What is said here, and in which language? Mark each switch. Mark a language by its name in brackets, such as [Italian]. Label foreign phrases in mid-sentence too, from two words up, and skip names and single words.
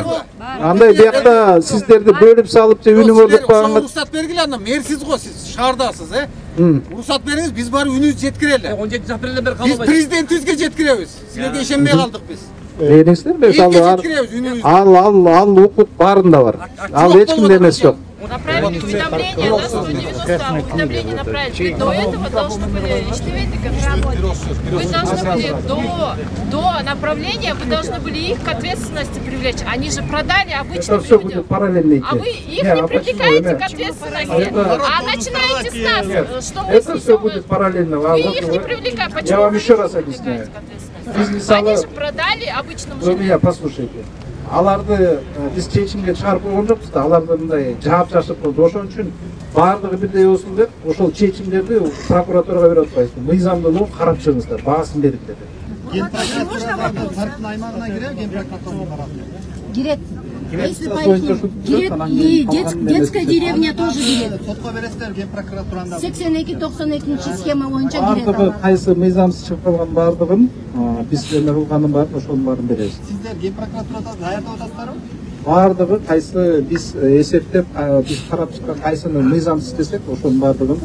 [Kyrgyz] Андай биякта сиздерди бөлүп салып же үнүңөрдү койгонго уруксат бергиле, анда мэрсиз го, сиз шаардасыз, уруксат бериңиз, биз барып үнүбүздү жеткирели. 17 апрелден бери Биз президентибизге жеткиребиз. Силерге ишенбей калдык биз. Ал укук баарында бар. Ал эч кимде эмес жок. [Russian] Направить уведомление на 190, уведомление направить. Вы до этого должны были, вы должны были до направления, вы должны были их к ответственности привлечь. Они же продали обычным людям. А вы их не привлекаете к ответственности, а начинаете с нас, что мы Это все будет параллельно. Вы их не привлекаете. Почему Я вам еще раз вы объясняю. Они же продали обычным Вы меня послушайте. [Kyrgyz] Аларды биз чечимге чыгарып койгон жокпуз да, аларды мындай жаап жашып койду. Ошон үчүн баардыгы бирдей болсун деп, ошол чечимдерди прокуратурага берип атпайсыз. Мыйзамдуулугун карап чыгыңыздар, баасын берип деп. Кирет. [Russian] Если пойти, и детская деревня тоже кирет. [Kyrgyz] 82-92 схема боюнча кирет. Баардыгы кайсы мыйзамсыз чыгып калган баардыгын биз эме кылганын баарын ошонун баарын беребиз. Сиздер Ген прокуратурада даярдап атасыздарбы? Баардыгы кайсы биз эсептеп, биз карап чыккан кайсынын мыйзамсыз десек, ошонун баардыгын